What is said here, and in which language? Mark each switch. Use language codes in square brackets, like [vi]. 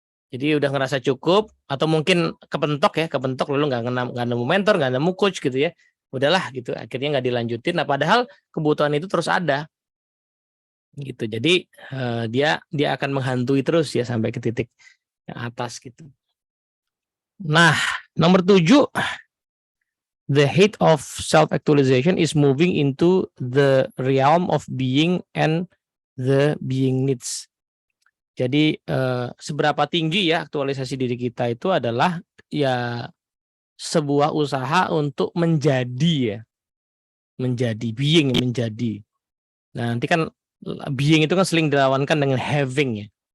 [id] Jadi udah ngerasa cukup atau mungkin kepentok lalu nggak nemu mentor, nggak nemu coach gitu ya. Udahlah gitu, akhirnya nggak dilanjutin. Nah, padahal kebutuhan itu terus ada. Gitu. Jadi dia akan menghantui terus ya sampai ke titik yang atas gitu. Nah, nomor 7, [en] the height of self actualization is moving into the realm of being and the being needs. [id] Jadi seberapa tinggi ya aktualisasi diri kita itu adalah ya sebuah usaha untuk menjadi ya. Menjadi being, menjadi. Nah, nanti kan being itu kan sering dilawankan dengan having ya.